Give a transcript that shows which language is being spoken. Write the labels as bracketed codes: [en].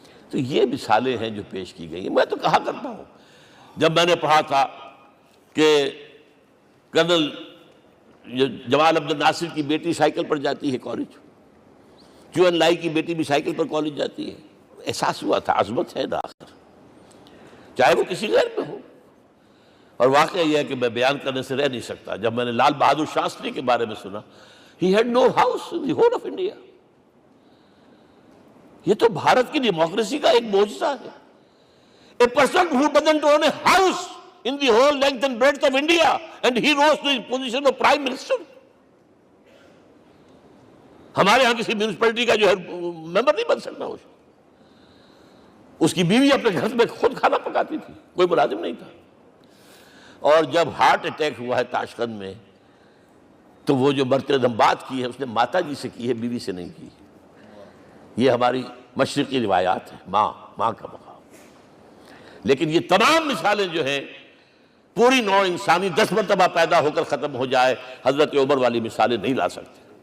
[ur] تو یہ مثالیں ہیں جو پیش کی گئی ہیں. میں تو کہا کرتا ہوں، جب میں نے پڑھا تھا کہ کرنل جمال عبد الناصر کی بیٹی سائیکل پر جاتی ہے کالج، جو ان لائی کی بیٹی بھی سائیکل پر کالج جاتی ہے، احساس ہوا تھا عظمت ہے نا آخر، چاہے وہ کسی غیر میں ہو. اور واقعہ یہ ہے کہ میں بیان کرنے سے رہ نہیں سکتا. جب میں نے لال بہادر شاستری کے بارے میں سنا، [en] he had no house in the whole of India. [ur] یہ تو بھارت کی ڈیموکریسی کا ایک معجزہ ہے. [en] A person who doesn't own a house in the whole length and breadth of India, and he rose to his position of Prime Minister. [ur] ہمارے ہاں کسی میونسپلٹی کا جو ہے ممبر نہیں بن سکتا، اس کی بیوی اپنے گھر میں خود کھانا پکاتی تھی، کوئی ملازم نہیں تھا۔ اور جب ہارٹ اٹیک ہوا ہے تاشقند میں، تو وہ جو مرتے دم بات کی ہے اس نے ماتا جی سے کی ہے، بیوی سے نہیں کی۔ یہ ہماری مشرقی روایات ہیں، ماں کا مقام۔ لیکن یہ تمام مثالیں جو ہیں، پوری نوع انسانی 10 مرتبہ پیدا ہو کر ختم ہو جائے، حضرت عمر والی مثالیں نہیں لا سکتے۔